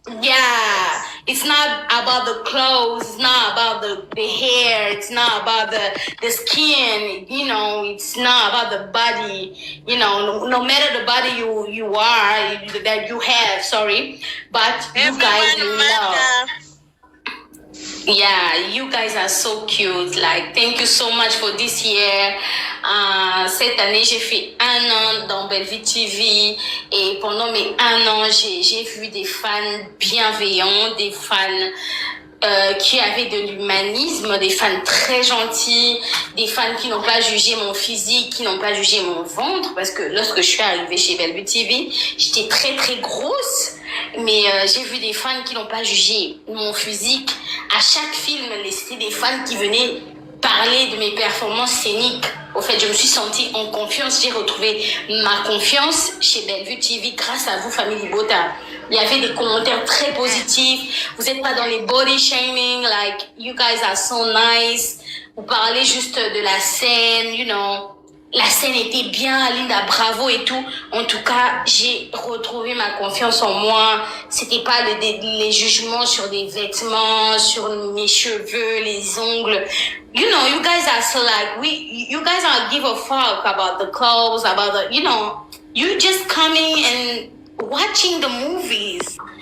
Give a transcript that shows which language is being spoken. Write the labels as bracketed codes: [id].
[en] Yeah, it's not about the clothes, it's not about the hair, it's not about the skin, you know, it's not about the body, you know, no matter the body you are, that you have, sorry, but you guys love. Yeah, you guys are so cute. Like, thank you so much for this year. [fr] Cette année, j'ai fait 1 an dans Bellevue TV et pendant mes 1 an, j'ai vu des fans bienveillants, des fans qui avaient de l'humanisme, des fans très gentils, des fans qui n'ont pas jugé mon physique, qui n'ont pas jugé mon ventre, parce que lorsque je suis arrivée chez Bellevue TV, j'étais très très grosse. Mais j'ai vu des fans qui n'ont pas jugé mon physique. À chaque film, c'était des fans qui venaient parler de mes performances scéniques. Au fait, je me suis sentie en confiance. J'ai retrouvé ma confiance chez Bellevue TV grâce à vous, famille Bota. Il y avait des commentaires très positifs. Vous n'êtes pas dans les body shaming. [en] Like, you guys are so nice. [fr] Vous parlez juste de la scène, [en] you know. [fr] La scène était bien, Linda, bravo et tout. En tout cas, j'ai retrouvé ma confiance en moi. C'était pas les jugements sur des vêtements, sur mes cheveux, les ongles. [en] You know, you guys are so like, you guys don't give a fuck about the clothes, about the, you know, you just coming and watching the movies.